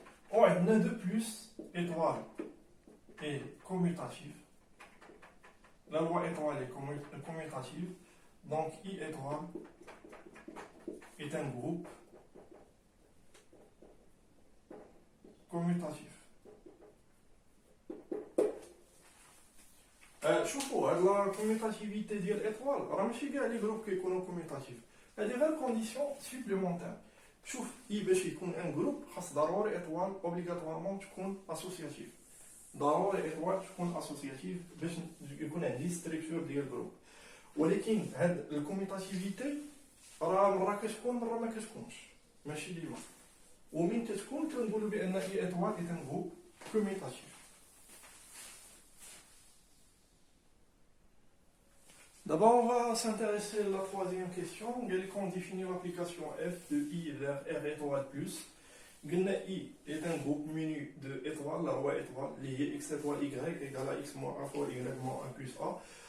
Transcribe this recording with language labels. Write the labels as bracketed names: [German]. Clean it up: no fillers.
[French] On a de plus étoile est commutative. La loi étoile est commutative. Donc I étoile est un groupe commutatif. [Arabic] شوفوا هاد لا كوميتاتيفيتي ديال الاطوال راه ماشي كاع لي جروب كيكونوا كوميتاتيف. هادي غير كونديسيون سوبليمونتير. شوف اي باش يكون ان جروب خاص ضروري اطوال اوبليغاتوارمون تكون اسوسياتيف. ضروري اطوال تكون اسوسياتيف باش يكون عندي ستركتور ديال جروب. ولكن هاد الكوميتاتيفيتي راه مره كتكون مره ما كتكونش ماشي ديما. ومن تكون كنقولوا بان اي اطوال [French] est un groupe commutatif. D'abord, on va s'intéresser à la troisième question. On définit l'application f de i vers r étoile plus. I est un groupe menu de étoiles, la loi étoile liée x étoile y égale à x moins a fois y moins 1 plus a.